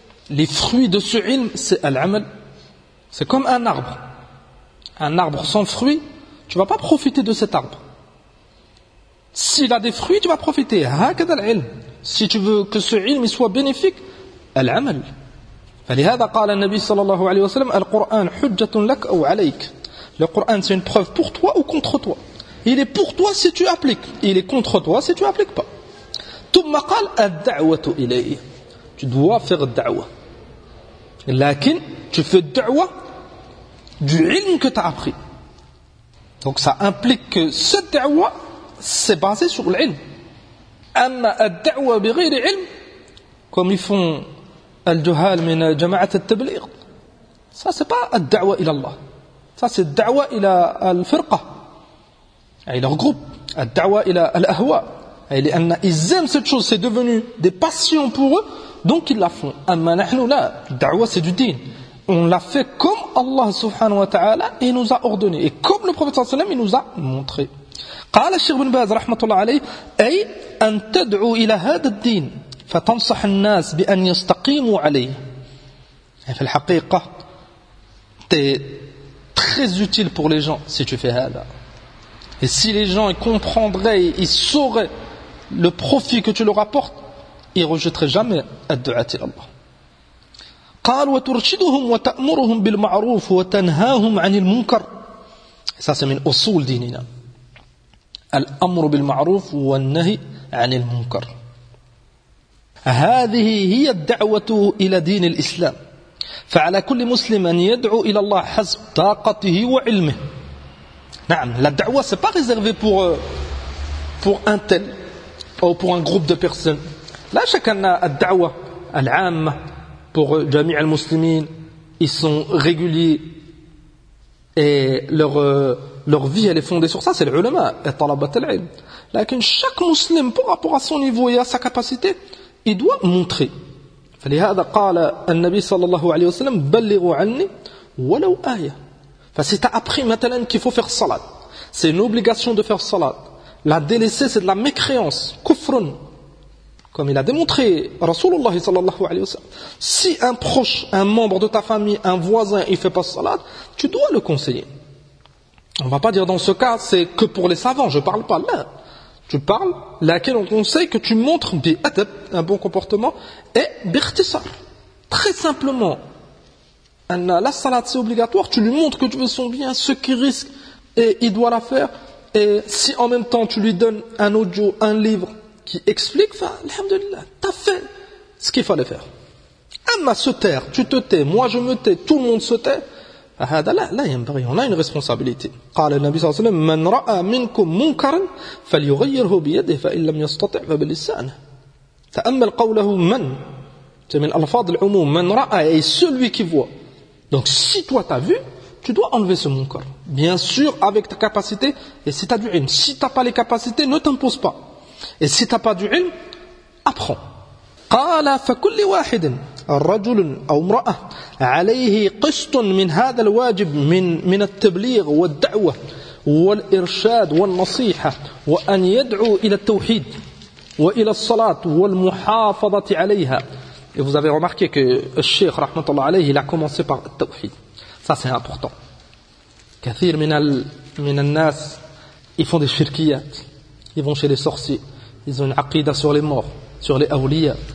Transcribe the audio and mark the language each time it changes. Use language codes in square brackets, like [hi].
[fr] Les fruits de ce ilm, c'est al-amal. C'est comme un arbre. Un arbre sans fruits, tu ne vas pas profiter de cet arbre. S'il a des fruits, tu vas profiter. [ar] Hakad al-ilm. [fr] Si tu veux que ce ilm soit bénéfique, al-amal. [ar] فلهذا قال النبي صلى الله عليه وسلم القرآن حجة لك أو عليك. [fr] Le Coran, c'est une preuve pour toi ou contre toi. Il est pour toi si tu appliques. Il est contre toi si tu appliques pas. [ar] ثم قال الدعوة إليه. [fr] Tu dois faire الدعوة. لكن tu fais الدعوة du ilm que tu as appris. Donc ça implique que cette دعوة c'est basé sur l'ilm. [ar] أما الدعوة بغير علم, [fr] comme ils font [ar] al-juhal min jama'at al-tabligh, [fr] ça c'est pas [ar] الدعوة إلى الله. [fr] Ça c'est [ar] الدعوة إلى الفرقة, [fr] et leur groupe. [ar] الدعوة إلى الأهواء, [fr] et ils aiment cette chose, c'est devenu des passions pour eux, donc ils la font. [ar] أما نحن لا, الدعوة [fr] c'est du din. On l'a fait comme Allah subhanahu wa ta'ala il nous a ordonné, et comme le prophète sallallahu alayhi wa sallam il nous a montré. [ar] قال الشيخ بن باز رحمة الله عليه أي أن تدعو إلى هذا الدين فتنصح الناس بأن يستقيموا عليه. في الحقيقة [fr] t'es très utile pour les gens si tu fais هذا. Et si les gens ils comprendraient, ils sauraient le profit que tu leur apportes, ils rejetteraient jamais الدعوة إلى الله. [ar] قال وترشدهم وتأمرهم بالمعروف وتنهاهم عن المنكر. [fr] Ça c'est [ar] من أصول ديننا. الأمر بالمعروف والنهي عن المنكر. هذه هي الدعوة إلى دين الإسلام. فعلى كل مسلم أن يدعو إلى الله حسب طاقته وعلمه. [fr] نعم, la دعوة c'est pas réservé pour un tel ou pour un groupe de personnes. [ar] لا شك أن الدعوة العامة [fr] pour [ar] جميع المسلمين, [fr] ils sont réguliers et leur vie elle est fondée sur ça, c'est l'ulama et talabat al-ilm. Lakin chaque musulman par rapport à son niveau et à sa capacité, il doit montrer. [ar] فلهذا قال النبي صلى الله عليه وسلم بلغوا عني ولو آية. [fr] Si tu as appris maintenant qu'il faut faire salat, c'est une obligation de faire salat, la délaisser c'est de la mécréance, kufrun, comme il a démontré Rasulullah [ar] صلى الله عليه وسلم. [fr] Si un proche, un membre de ta famille, un voisin il ne fait pas salat, tu dois le conseiller. On ne va pas dire dans ce cas, c'est que pour les savants, je ne parle pas là. Tu parles, laquelle on conseille que tu montres bi-adab, un bon comportement, et bi-ikhtisar. Très simplement, la salat c'est obligatoire, tu lui montres que tu veux son bien, ce qu'il risque, et il doit la faire. Et si en même temps tu lui donnes un audio, un livre qui explique, enfin, alhamdulillah, t'as fait ce qu'il fallait faire. Amma se taire, tu te tais, moi je me tais, tout le monde se tait. Là, on a une responsabilité. [ar] قال النبي صلى الله عليه وسلم من رأى منكم منكرا فليغيره بيده فإن لم يستطع فباللسان. تأمل قوله من. [fr] C'est [ar] من الألفاظ العموم. [fr] من رأى, et celui qui voit. Donc si toi t'as vu, tu dois enlever ce munkar. Bien sûr, avec ta capacité, et si t'as du ilm. Si t'as pas les capacités, ne t'impose pas. Et si t'as pas du ilm, apprends. [ar] قال فكل واحد الرجل أو امرأة عليه قسط من هذا الواجب من التبليغ والدعوة والإرشاد والنصيحة وأن يدعو إلى التوحيد وإلى الصلاة والمحافظة عليها. [fr] Et vous avez remarqué que le Cheikh rahmatullah alayhi, il a commencé par le tawhid. Ça c'est important. [ar] كثير من الناس, [fr] ils font des shirkiyat, ils vont chez les sorciers, ils ont une aqida sur les morts, sur les awliya.